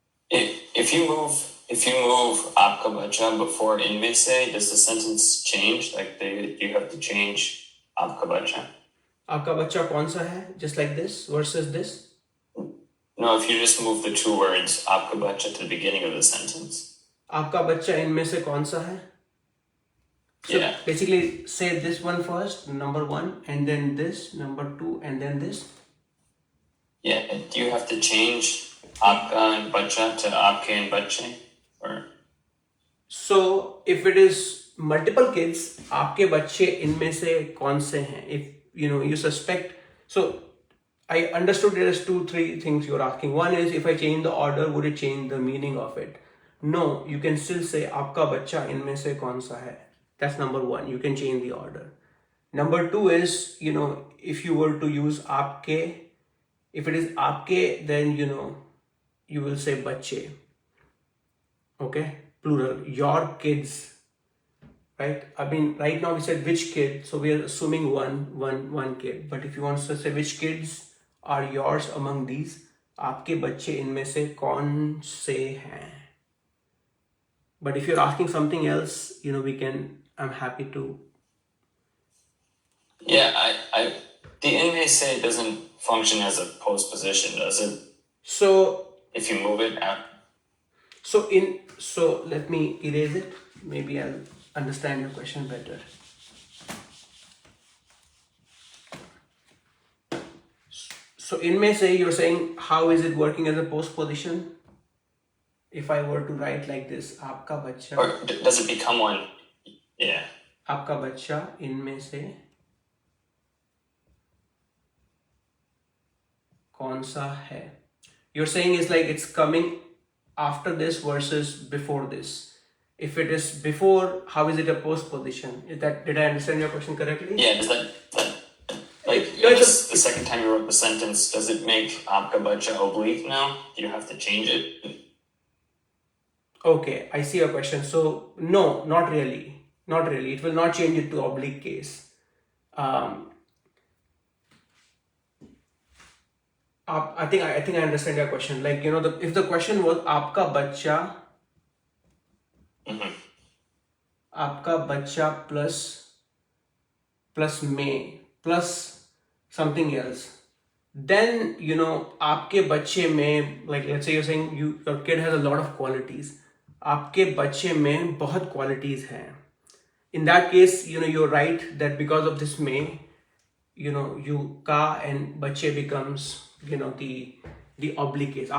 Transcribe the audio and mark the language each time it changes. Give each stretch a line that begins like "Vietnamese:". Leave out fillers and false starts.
English: If you move
Hindi: आपका बच्चा
English: before INME se, does the sentence change? Like you have to change
Hindi: आपका बच्चा? आपका बच्चा कौन सा है?
English: Just like this versus this. No, if you just move the two words
Hindi: आपका बच्चा
English: to the beginning of the sentence.
Hindi: आपका बच्चा इनमें से कौन सा है?
English: So Yeah. basically say this one first, number one, and then this, number two, and then this. Yeah, do you have to change आपका and बच्चा to आपके and बच्चे? Or So if it is multiple kids,
Hindi: आपके बच्चे इनमें से कौन से हैं?
English: If you know you suspect, so I understood there is 2-3 things you're asking. One is, if I change the order, would it change the meaning of it? No, you can still say
Hindi: आपका बच्चा इनमें से कौन सा है.
English: That's number one. You can change the order. Number two is, you know, if you were to use आपके, if it is आपके, then you know you will say बच्चे. Okay, plural. Your kids. right? I mean, right now we said which kid, so we are assuming one kid. But if you want to say which kids are yours among these,
Hindi: आपके बच्चे इनमें से कौन से हैं?
English: But if you're asking something else, we can. I'm happy to. Yeah, the INME SE doesn't function as a postposition, does it? So If you move it out. So let me erase it. Maybe I'll understand your question better. So INME SE, you're saying how is it working as a postposition? If I were to write like this,
Hindi: आपका बच्चा.
English: Or does it become one? Yeah.
Hindi: आपका बच्चा इनमें से कौन सा है?
English: You're saying it's like it's coming after this versus before this. If it is before, how is it a postposition? Did I understand your question correctly? Yeah, does that like the second time you wrote the sentence, does it make
Hindi: आपका बच्चा
English: oblique now? Do you have to change it? Okay, I see your question. So no, not really. Not really. It will not change it to oblique case. I think I understand your question. Like, if the question was
Hindi: आपका बच्चा, आपका बच्चा
English: plus में plus something else, then
Hindi: आपके बच्चे में,
English: like let's say you're saying your kid has a lot of qualities.
Hindi: आपके बच्चे में बहुत qualities हैं.
English: In that case, you're right that because of this may, you ka and बच्चे becomes the oblique case.